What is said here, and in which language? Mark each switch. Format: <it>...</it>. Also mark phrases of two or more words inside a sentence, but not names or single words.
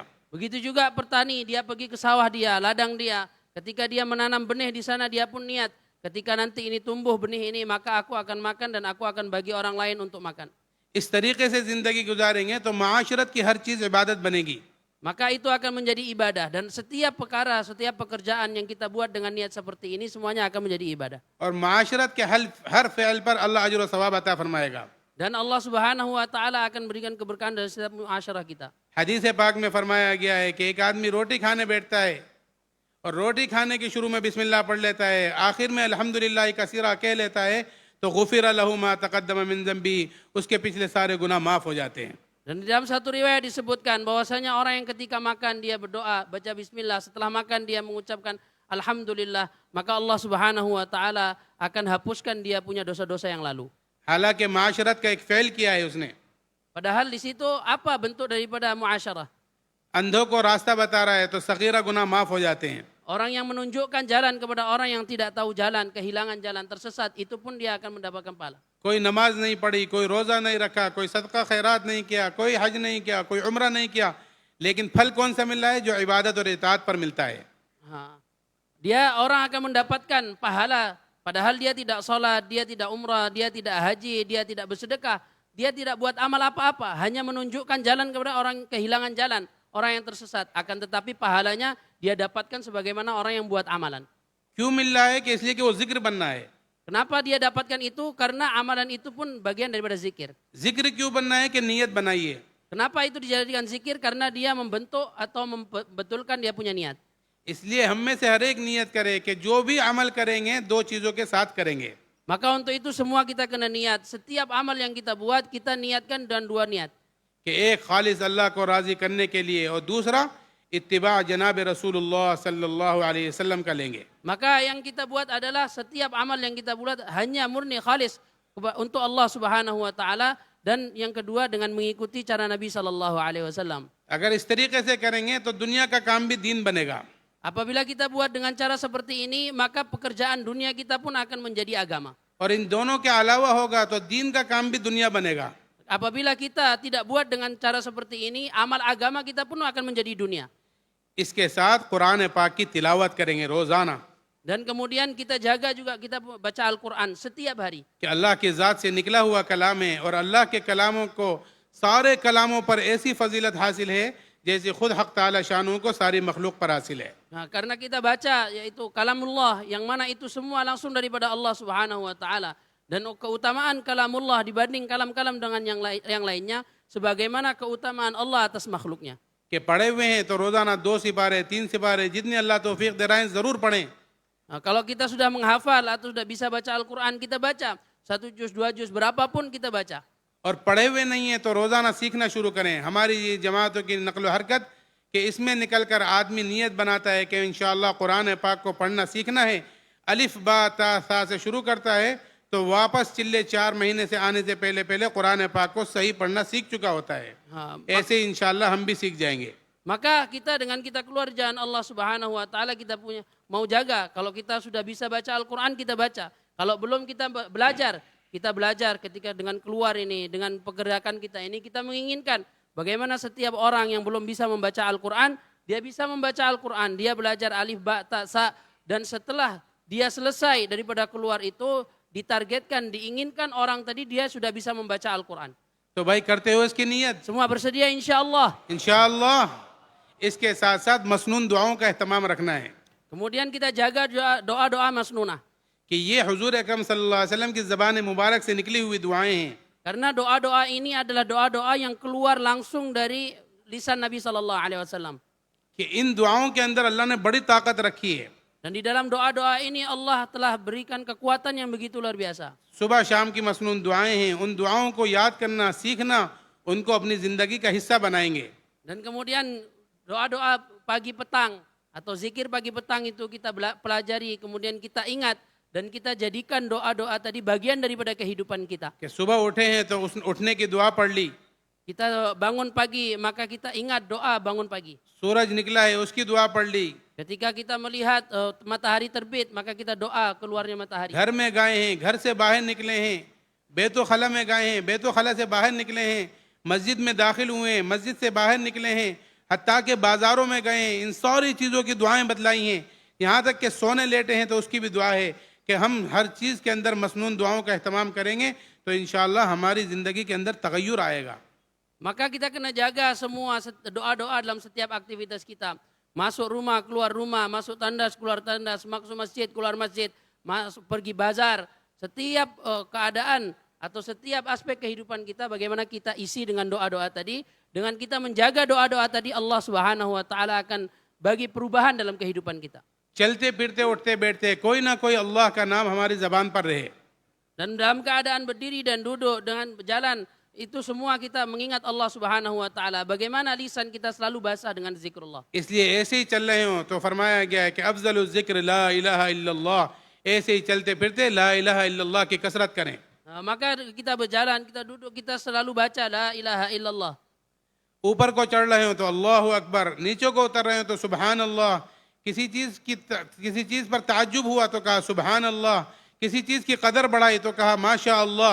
<ms>Begitu juga petani, dia pergi ke sawah dia, ladang dia. Ketika dia menanam benih di sana, dia pun niat. Ketika nanti ini tumbuh benih ini, maka aku akan makan dan aku akan bagi orang lain untuk makan.</ms> <ur>اس طریقے سے زندگی گزاریں گے تو معاشرت کی ہر چیز عبادت بنے گی.</ur> <ms>Maka itu akan menjadi ibadah, dan setiap perkara, setiap pekerjaan yang kita buat dengan niat seperti ini semuanya akan menjadi ibadah.</ms> <ur>اور معاشرت کے ہر فعل پر اللہ اجر و ثواب عطا فرمائے گا.</ur> <ms>Dan Allah</ms> <ar>سبحانه وتعالى</ar> <ms>akan berikan keberkahan dari setiap muasyarah kita.</ms> <ur>حدیث پاک میں فرمایا گیا ہے کہ ایک آدمی روٹی کھانے بیٹھتا ہے اور روٹی کھانے کی شروع میں بسم اللہ پڑھ لیتا ہے، آخر میں</ur> <ar>الحمد لله كثيرا</ar> <ur>کہہ لیتا ہے، تو</ur> <ar>غفر له ما تقدم من ذنبي,</ar> <ur>اس کے پچھلے سارے گناہ معاف ہو جاتے ہیں.</ur> <ms>Dan di dalam satu riwayat disebutkan bahwasanya orang yang ketika makan dia berdoa, baca bismillah, setelah makan dia mengucapkan alhamdulillah, maka Allah</ms> <ar>سبحانه وتعالى</ar> <ms>akan hapuskan dia punya dosa-dosa yang lalu.</ms> <ur>حالانکہ معاشرت کا ایک فعل کیا ہے اس نے,</ur> <ms>Padahal di situ apa bentuk daripada muasyarah?</ms> <ur>اندھوں کو راستہ بتا رہا ہے تو صغیرہ گناہ معاف ہو جاتے ہیں.</ur> <ms>Orang yang menunjukkan jalan kepada orang yang tidak tahu jalan, kehilangan jalan, tersesat, itu pun dia akan mendapatkan pahala.</ms> <ur>کوئی نماز نہیں پڑھی، کوئی روزہ نہیں رکھا، کوئی صدقہ خیرات نہیں کیا، کوئی حج نہیں کیا، کوئی عمرہ نہیں کیا، لیکن پھل کون سا مل رہا ہے? جو عبادت اور اطاعت پر ملتا ہے.</ur> <ms>Dia orang akan mendapatkan pahala, padahal dia tidak sholat, dia tidak umrah, dia tidak haji, dia tidak bersedekah, dia tidak buat amal apa-apa, hanya menunjukkan jalan kepada orang kehilangan jalan, orang yang tersesat. Akan tetapi pahalanya dia dapatkan sebagaimana orang yang buat amalan.</ms> <ur>کیوں مل رہا ہے? کہ اس لیے کہ وہ ذکر بننا ہے.</ur> <ms>Kenapa dia dapatkan itu? Karena amalan itu pun bagian daripada zikir.</ms> <ur>ذکر کیوں بننا ہے؟ کہ نیت بنائیے.</ur> <ms>Kenapa itu dijadikan zikir? Karena dia membentuk atau membetulkan dia punya niat.</ms> <ur>اس لیے ہم میں سے ہر ایک نیت کرے کہ جو بھی عمل کریں گے دو چیزوں کے ساتھ کریں گے.</ur> <ms>Maka untuk itu semua kita kena niat. Setiap amal yang kita buat, kita niatkan dan dua niat.</ms> <ur>کہ ایک خالص اللہ کو راضی کرنے کے لیے اور دوسرا اتباع جناب رسول اللہ</ur> <ar>صلى الله عليه وسلم</ar> <ur>کا لیں گے.</ur> <ms>Maka yang kita buat adalah setiap amal yang kita buat hanya murni khalis untuk Allah</ms> <ar>سبحانه وتعالى,</ar> <ms>dan yang kedua dengan mengikuti cara Nabi</ms> <ar>صلى الله عليه وسلم.</ar> <ur>اگر اس طریقے سے کریں گے تو دنیا کا کام بھی دین بنے گا.</ur> <ms>Apabila kita buat dengan cara seperti ini, maka pekerjaan dunia kita pun akan menjadi agama.</ms> <ur>اور ان دونوں کے علاوہ ہوگا تو دین کا کام بھی دنیا بنے گا.</ur> <ms>Apabila kita tidak buat dengan cara seperti ini, amal agama kita pun akan menjadi dunia.</ms> <ur>اس کے ساتھ قرآن پاک کی تلاوت کریں گے روزانہ,</ur> <ms>Dan kemudian kita jaga juga, kita baca Al-Quran setiap hari.</ms> <ur>کہ اللہ کی ذات سے نکلا ہوا کلام ہے اور اللہ کے کلاموں کو سارے کلاموں پر ایسی فضیلت حاصل ہے جیسے خود حق تعالیٰ شانہ کو ساری مخلوق پر حاصل ہے.</ur> <ms>Nah, karena kita baca yaitu kalamullah, yang mana itu semua langsung daripada Allah</ms> <ar>سبحانه وتعالى,</ar> <ms>dan keutamaan kalamullah dibanding kalam-kalam dengan yang lainnya sebagaimana keutamaan Allah atas makhluknya.</ms> <ur>کہ پڑھے ہوئے ہیں تو روزانہ 2 سپارے 3 سپارے جتنے اللہ توفیق دے رہے ہیں ضرور پڑھیں.</ur> <ms>Nah, kalau kita sudah menghafal atau sudah bisa baca Al-Quran, kita baca 1 juz, 2 juz, berapapun kita baca.</ms> <ur>اور پڑھے ہوئے نہیں ہے تو روزانہ سیکھنا شروع کریں۔ ہماری یہ جماعتوں کی نقل و حرکت کہ اس میں نکل کر آدمی نیت بناتا ہے کہ ان شاءاللہ قرآن پاک کو پڑھنا سیکھنا ہے، الف با تا ثا سے شروع کرتا ہے تو واپس چلے 4 مہینے سے آنے سے پہلے پہلے قرآن پاک کو صحیح پڑھنا سیکھ چکا ہوتا ہے. ایسے ان شاءاللہ ہم بھی سیکھ جائیں گے.</ur> <ms>Maka kita dengan kita keluar jalan Allah</ms> <ar>سبحانه وتعالى,</ar> <ms>kita punya mau jaga. Kalau kita sudah bisa baca Al-Quran, kita baca. Kalau belum, kita belajar. Kita belajar ketika dengan keluar ini, dengan pergerakan kita ini, kita menginginkan bagaimana setiap orang yang belum bisa membaca Al-Quran, dia bisa membaca Al-Quran. Dia belajar alif, ba, ta, sa. Dan setelah dia selesai daripada keluar itu, ditargetkan, diinginkan orang tadi dia sudah bisa membaca Al-Quran.</ms> <ur>تو بھائی کرتے ہو اس کی نیت?</ur> <ms>Semua bersedia insyaAllah.</ms> <ur>ان شاءاللہ اس کے ساتھ ساتھ مسنون دعاؤں کا اہتمام رکھنا ہے</ur> <ms>Kemudian kita jaga doa-doa masnunah.</ms> <ur>کہ یہ حضور اکرم</ur> <ar>صلى الله عليه وسلم</ar> <ur>کی زبان مبارک سے نکلی ہوئی دعائیں ہیں.</ur> <ms>Karena doa-doa ini adalah doa-doa yang keluar langsung dari lisan Nabi</ms> <ar>صلى الله عليه وسلم.</ar> <ur>کہ ان دعاؤں کے اندر اللہ نے بڑی طاقت رکھی ہے.</ur> <ms>Dan di dalam doa-doa ini Allah telah berikan kekuatan yang begitu luar biasa.</ms> <ur>صبح شام کی مسنون دعائیں ہیں، ان دعاؤں کو یاد کرنا، سیکھنا، ان کو اپنی زندگی کا حصہ بنائیں گے.</ur> <ms>Dan kemudian doa-doa pagi petang atau zikir pagi petang itu kita pelajari, kemudian kita ingat dan kita jadikan doa-doa tadi bagian daripada kehidupan kita.</ms> <ur>کہ صبح اٹھے ہیں تو اس اٹھنے کی دعا پڑھ لی,</ur> <ms>Kita bangun pagi, maka kita ingat doa bangun pagi.</ms> <ur>سورج نکلا ہے اس کی دعا پڑھ لی,</ur> <ms>Ketika kita melihat matahari terbit, maka kita doa keluarnya matahari.</ms> <ur>گھر میں گئے ہیں، گھر سے باہر نکلے ہیں، بیت الخلا میں گئے ہیں، بیت الخلا سے باہر نکلے ہیں، مسجد میں داخل ہوئے ہیں، مسجد سے باہر نکلے ہیں، حتیٰ کہ بازاروں میں گئے ہیں، ان ساری چیزوں کی دعائیں بتلائی ہیں. یہاں تک کہ سونے لیٹے ہیں تو اس کی بھی دعا ہے کہ ہم ہر چیز کے اندر مسنون دعاؤں کا اہتمام کریں گے تو ان شاءاللہ ہماری زندگی کے اندر تغیر آئے گا.</ur> <ms>Maka kita kena jaga semua doa-doa dalam setiap aktivitas kita. Masuk rumah, keluar rumah, masuk tandas, keluar tandas, masuk masjid, keluar masjid, masuk pergi bazar. Setiap keadaan atau setiap aspek kehidupan kita, bagaimana kita isi dengan doa-doa tadi. Dengan kita menjaga doa-doa tadi, Allah</ms> <ar>سبحانه وتعالى</ar> <ms>akan bagi perubahan dalam kehidupan kita.</ms> <ur>چلتے پھرتے اٹھتے بیٹھتے کوئی نہ کوئی اللہ کا نام ہماری زبان پر رہے.</ur> <ms>Dan dalam keadaan berdiri dan duduk dengan berjalan, itu semua kita mengingat Allah</ms> <ar>سبحانه وتعالى.</ar> <ms>Bagaimana lisan kita selalu basah dengan zikrullah.</ms> <ur>اس لیے ایسے ہی چل رہے ہو تو فرمایا گیا ہے کہ افضل ذکر</ur> <ar>لا إله إلا الله,</ar> <ur>ایسے ہی چلتے پھرتے</ur> <ar>لا إله إلا الله</ar> <ur>کی کثرت کریں.</ur> <ms>Maka kita berjalan, kita duduk, kita selalu baca</ms> <ar>لا إله إلا الله.</ar> <ur>اوپر کو چڑھ رہے ہو تو</ur> <ar>الله أكبر,</ar> <ur>نیچے کو اتر رہے ہو تو</ur> <ar>سبحان الله,</ar> <ur>کسی چیز پر تعجب ہوا تو کہا</ur> <ar>سبحان الله,</ar> <ur>کسی چیز کی قدر بڑھائی تو کہا</ur> <ar>ما شاء الله.</ar>